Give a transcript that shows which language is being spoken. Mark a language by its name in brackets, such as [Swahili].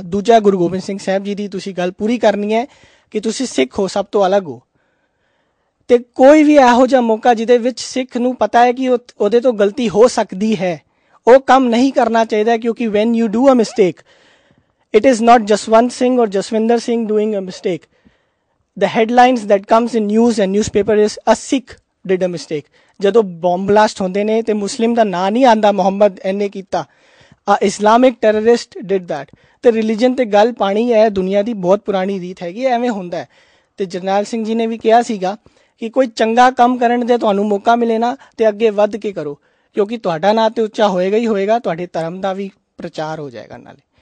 [Punjabi] ਦੂਜਾ, ਗੁਰੂ ਗੋਬਿੰਦ ਸਿੰਘ ਸਾਹਿਬ ਜੀ ਦੀ ਤੁਸੀਂ ਗੱਲ ਪੂਰੀ ਕਰਨੀ ਹੈ ਕਿ ਤੁਸੀਂ ਸਿੱਖ ਹੋ, ਸਭ ਤੋਂ ਅਲੱਗ ਹੋ। ਤੇ ਕੋਈ ਵੀ ਇਹੋ ਜਿਹਾ ਮੌਕਾ ਜਿਹਦੇ ਵਿੱਚ ਸਿੱਖ ਨੂੰ ਪਤਾ ਹੈ ਕਿ ਉਹਦੇ ਤੋਂ ਗਲਤੀ ਹੋ ਸਕਦੀ ਹੈ, ਉਹ ਕੰਮ ਨਹੀਂ ਕਰਨਾ ਚਾਹੀਦਾ, ਕਿਉਂਕਿ [English] when you do a mistake, [Punjabi] it is not Jaswant Singh or Jaswinder Singh doing a mistake. [English] The headlines that comes in news and newspaper is a Sikh did a mistake. [Punjabi] ਜਦੋਂ ਬੰਬ ਬਲਾਸਟ ਹੁੰਦੇ ਨੇ ਤੇ ਮੁਸਲਿਮ ਦਾ ਨਾਂ ਨਹੀਂ ਆਉਂਦਾ ਮੁਹੰਮਦ ਇਹਨੇ ਕੀਤਾ, Islamic terrorist did that. ਤੇ ਰਿਲੀਜਨ ਤੇ ਗੱਲ ਪਾਣੀ ਹੈ, ਦੁਨੀਆ ਦੀ ਬਹੁਤ ਪੁਰਾਣੀ ਰੀਤ ਹੈਗੀ, ਐਵੇਂ ਹੁੰਦਾ ਹੈ। ਤੇ ਜਰਨੈਲ ਸਿੰਘ ਜੀ ਨੇ ਵੀ ਕਿਹਾ ਸੀਗਾ ਕਿ ਕੋਈ ਚੰਗਾ ਕੰਮ ਕਰਨ ਦੇ ਤੁਹਾਨੂੰ ਮੌਕਾ ਮਿਲੇ ਨਾ ਤੇ ਅੱਗੇ ਵੱਧ ਕੇ ਕਰੋ, ਕਿਉਂਕਿ ਤੁਹਾਡਾ ਨਾਂ ਤੇ ਉੱਚਾ ਹੋਏਗਾ ਹੀ ਹੋਏਗਾ, ਤੁਹਾਡੇ ਧਰਮ ਦਾ ਵੀ ਪ੍ਰਚਾਰ ਹੋ ਜਾਏਗਾ ਨਾਲੇ।